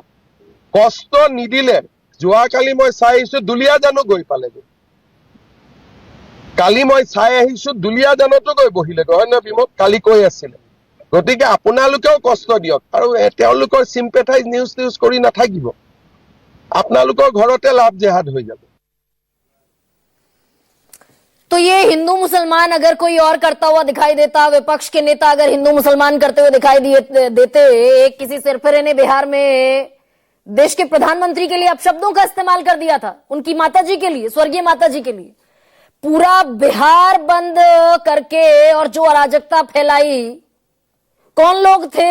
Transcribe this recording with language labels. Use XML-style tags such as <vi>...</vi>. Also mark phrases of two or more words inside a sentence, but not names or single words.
<as>কষ্ট নিদিলে, যোৱাকালি মই চাই আহিছো দুলীয়াজানো গৈ পালেগৈ। কালি মই চাই আহিছো দুলীয়াজানতো গৈ বহিলেগৈ, হয় নহয় বিমল? কালি কৈ আছিলে। গতিকে আপোনালোকেও কষ্ট দিয়ক আৰু তেওঁলোকৰ চিম্পেথাইজ নিউজ কৰি নাথাকিব। আপোনালোকৰ ঘৰতে</as> <en>love jihad</en> <as>হৈ যাব।</as> <hi>तो ये हिंदू मुसलमान अगर कोई और करता हुआ दिखाई देता, विपक्ष के नेता अगर हिंदू मुसलमान करते हुए दिखाई देते, किसी सिरफिरे ने बिहार में देश के प्रधानमंत्री के लिए अपशब्दों का इस्तेमाल कर दिया था, उनकी माताजी के लिए, स्वर्गीय माताजी के लिए, पूरा बिहार बंद करके और जो अराजकता फैलाई, कौन लोग थे?</hi>